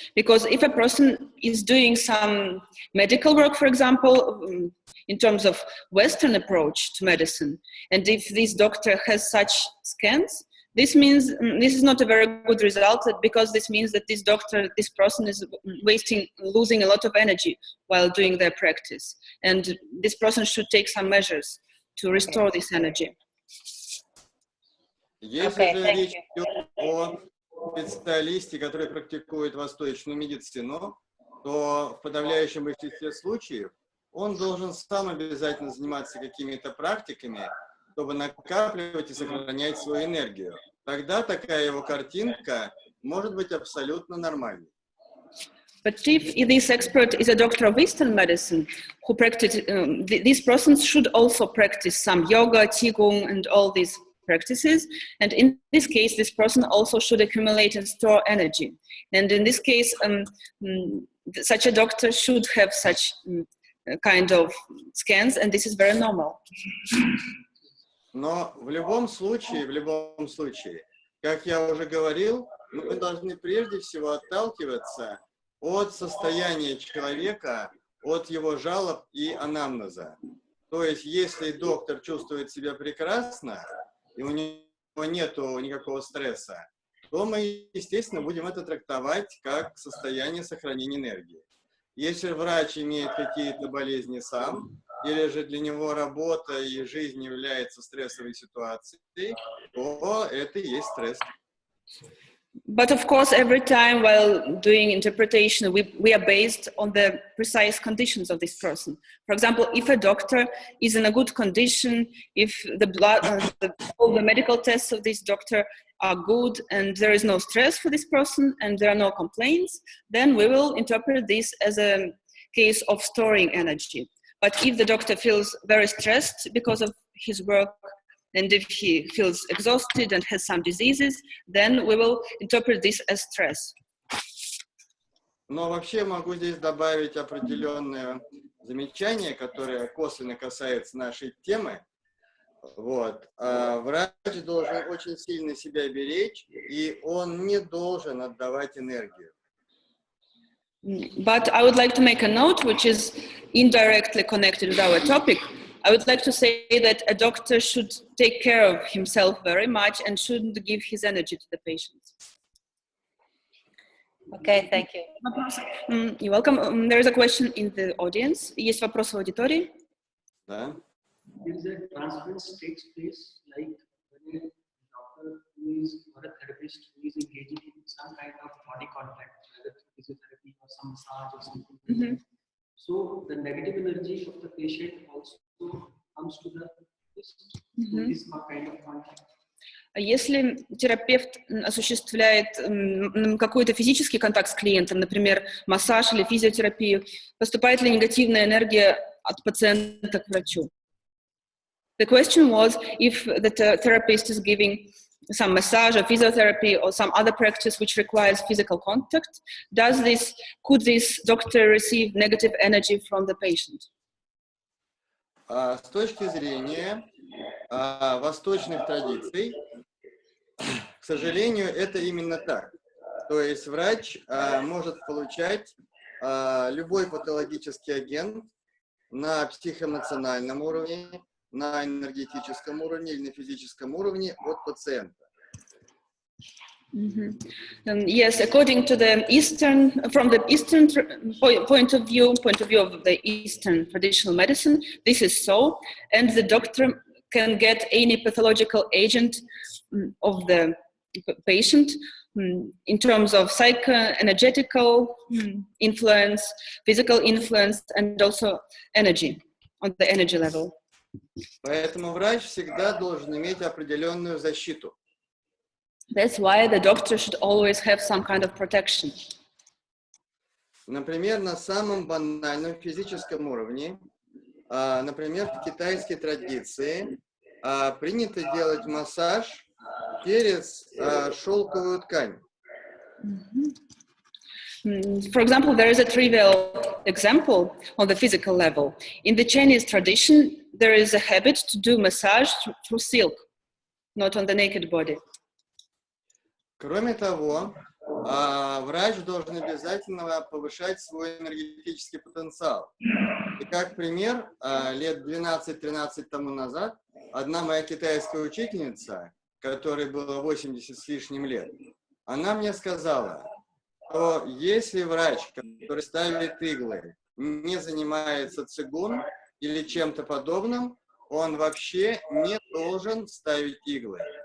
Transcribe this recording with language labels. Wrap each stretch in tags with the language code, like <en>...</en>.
<en>Because if a person is doing some medical work, for example, in terms of Western approach to medicine, and if this doctor has such scans, this means this is not a very good result, because this means that this person is losing a lot of energy while doing their practice. And this person should take some measures to restore this energy.</en> <ru>Если же речь идет о специалисте, который практикует восточную медицину, то в подавляющем большинстве случаев он должен сам обязательно заниматься какими-то практиками, чтобы накапливать и сохранять свою энергию. Тогда такая его картинка может быть абсолютно нормальной.</ru> <en>But if this expert is a doctor of Eastern medicine who practice, these persons should also practice some yoga, qigong, and all these practices. And in this case, this person also should accumulate and store energy. And in this case, such a doctor should have such kind of scans, and this is very normal.</en> <ru>Но в любом случае, как я уже говорил, мы должны прежде всего отталкиваться от состояния человека, от его жалоб и анамнеза. То есть, если доктор чувствует себя прекрасно, и у него нету никакого стресса, то мы, естественно, будем это трактовать как состояние сохранения энергии. Если врач имеет какие-то болезни сам, или же для него работа и жизнь является стрессовой ситуацией, то это и есть стресс.</ru> <en>But of course, every time while doing interpretation, we are based on the precise conditions of this person. For example, if a doctor is in a good condition, if the all the medical tests of this doctor are good and there is no stress for this person and there are no complaints, then we will interpret this as a case of storing energy. But if the doctor feels very stressed because of his work, and if he feels exhausted and has some diseases, then we will interpret this as stress.</en> <ru>Но вообще могу здесь добавить определенное замечание, которое косвенно касается нашей темы. Вот. Врач должен очень сильно себя беречь, и он не должен отдавать энергию.</ru> <en>But I would like to make a note, which is indirectly connected with our topic. I would like to say that a doctor should take care of himself very much and shouldn't give his energy to the patient. Okay, thank you. You're welcome. There is a question in the audience.</en> <ru>Есть вопрос в аудитории? Да.</ru> <en>Is that transference takes place like when a doctor who is or a therapist who is engaging in some kind of body contact, whether physiotherapy or some massage or something. So the negative energy of the patient also comes to the therapist. So this kind of contact.</en> <ru>Если терапевт осуществляет какой-то физический контакт с клиентом, например, массаж или физиотерапию, поступает ли негативная энергия от пациента к врачу?</ru> <en>The question was if the therapist is giving some massage or physiotherapy or some other practice which requires physical contact, could this doctor receive negative energy from the patient?</en> <ru>С точки зрения восточных традиций, к сожалению, это именно так. То есть врач может получать любой патологический агент на психоэмоциональном уровне, на энергетическом уровне или на физическом уровне от пациента.</ru> <en>Yes, according to the from the Eastern point of view of the Eastern traditional medicine, this is so, and the doctor can get any pathological agent of the patient in terms of psycho-energetical influence, physical influence, and also energy, on the energy level.</en> <ru>Поэтому врач всегда должен иметь определенную защиту.</ru> <en>That's why the doctor should always have some kind of protection.</en> <ru>Например, на самом банальном физическом уровне, например, в китайской традиции принято делать массаж через шелковую ткань.</ru> <en>For example, there is a trivial example on the physical level. In the Chinese tradition, there is a habit to do massage through silk, not on the naked body.</en> <ru>Кроме того, врач должен обязательно повышать свой энергетический потенциал. И как пример, лет 12-13 тому назад, одна моя китайская учительница, которой было 80 с лишним лет, она мне сказала, что если врач, который ставит иглы, не занимается цигун или чем-то подобным, он вообще не должен ставить иглы.</ru>